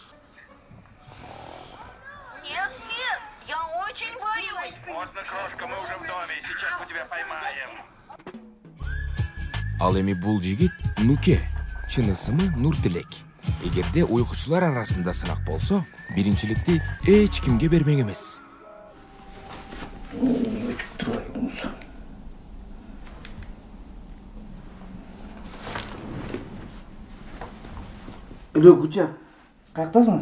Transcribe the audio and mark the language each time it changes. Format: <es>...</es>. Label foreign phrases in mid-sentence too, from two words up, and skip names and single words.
<ru>Нет, я очень боюсь. Поздно, крошка, мы уже в доме. Сейчас мы тебя поймаем.</ru> <ky>Ал эми бул жигит Нуке, чын ысымы Нуртилек. Эгерде уйкучулар арасында сынак болсо, биринчиликти эч кимге бермек эмес. Өчүп турайбыз. Эле Куча, каяктасың?</ky>